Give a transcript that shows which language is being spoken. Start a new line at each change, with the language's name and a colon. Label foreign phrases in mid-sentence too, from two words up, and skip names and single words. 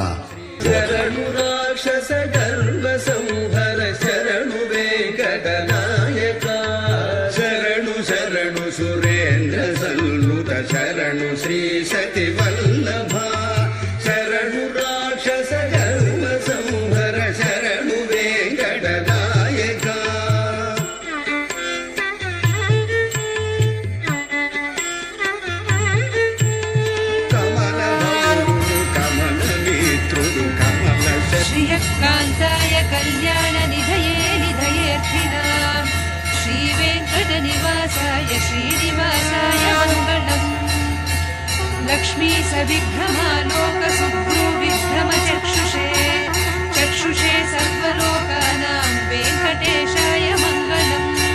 Telugu: శరణు రాక్షస గర్వ సంహర శరణు వెంకటనాయక శరణు శరణు సురేంద్ర సల్లుత శరణు శ్రీ సతి వల్లభ శరణు రాక్షస గర్వ సంహర శరణు వెంకటనాయక
Sanskrit: श्रियकान्ताय कल्याण निधये निधयेऽर्थिनाम् श्रीवेङ्कटनिवासाय श्रीनिवासाय मङ्गलम् लक्ष्मी सविभ्रमालोक सुभ्रूविभ्रमचक्षुषे चक्षुषे सर्वलोकानां वेङ्कटेशाय मङ्गलम्